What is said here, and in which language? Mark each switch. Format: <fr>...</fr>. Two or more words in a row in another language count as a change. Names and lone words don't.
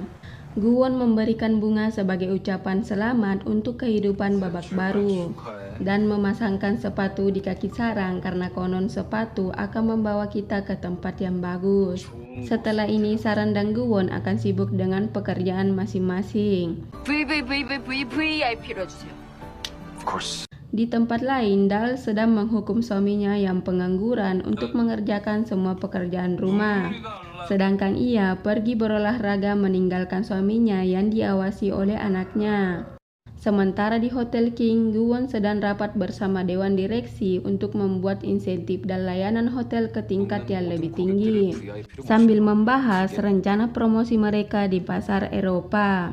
<id>Guwon memberikan bunga sebagai ucapan selamat untuk kehidupan babak baru dan memasangkan sepatu di kaki Sarang karena konon sepatu akan membawa kita ke tempat yang bagus. Setelah ini Sarang dan Guwon akan sibuk dengan pekerjaan masing-masing.</id> <ko>VVVVVIP로 해주세요.</ko> <en>Of course.</en> <id>Di tempat lain, Dal sedang menghukum suaminya yang pengangguran untuk mengerjakan semua pekerjaan rumah. Sedangkan ia pergi berolahraga meninggalkan suaminya yang diawasi oleh anaknya. Sementara di Hotel King, Guwon sedang rapat bersama Dewan Direksi untuk membuat insentif dan layanan hotel ke tingkat yang lebih tinggi, sambil membahas rencana promosi mereka di pasar Eropa.</id>